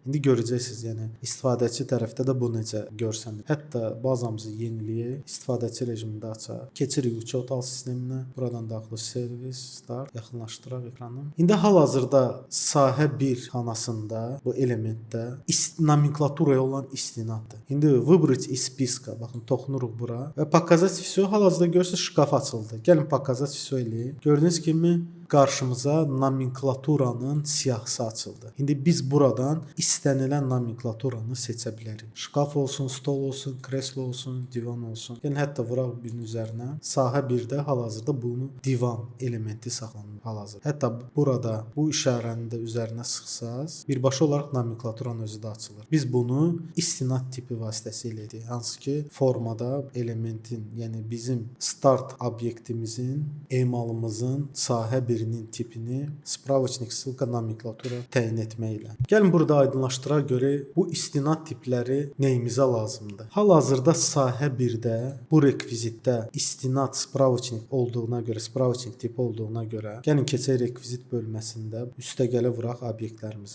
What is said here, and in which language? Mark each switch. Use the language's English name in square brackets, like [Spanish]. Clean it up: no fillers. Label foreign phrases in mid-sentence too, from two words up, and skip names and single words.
[Azerbaijani] İndi görəcəksiniz, yəni istifadəçi tərəfdə də bu necə görsənir. Hətta bazamızı yeniləyək, istifadəçi rejimində açaq. Keçirik uçot sisteminə. Buradan daxil servis, start, yaxınlaşdıraq ekranı. İndi hal-hazırda sahə 1 xanasında bu elementdə nomenklaturaya olan istinaddır. [Russian] İndi выбрать из списка, [Azerbaijani] baxın toxunuruq bura və [Russian] показать все. [Azerbaijani] Hal-hazırda görürsüz şkaf açıldı. Gəlin [Russian] показать все [Azerbaijani] eləyək. Gördüyünüz kimi qarşımıza nomenklaturanın siyahısı açıldı. İndi biz buradan istənilən nomenklaturanı seçə bilərik. Şkaf olsun, stol olsun, kreslo olsun, divan olsun. Yəni hətta vuraq birinin üzərinə. Sahə 1-də hal-hazırda bunu divan elementi saxlanılır hal-hazırda. Hətta burada bu işarəni də üzərinə sıxsaz, birbaşa olaraq nomenklaturanın özü də açılır. Biz bunu istinad tipi vasitəsilə edirik. Hansı ki, formada elementin, yəni bizim start obyektimizin, emalımızın sahə 1-nin tipini [Russian] spravочник ссылка [Azerbaijani] nomenklatura təyin etməklə. Gəlin burada aydınlaşdıraq görək bu istinad tipləri nəyimizə lazımdır. Hal-hazırda sahə 1-də bu rekvizitdə istinad spravочник olduğuna görə, spravочник tipi olduğuna görə gəlin keçək rekvizit bölməsində üstə gələ vuraq obyektlərimizi.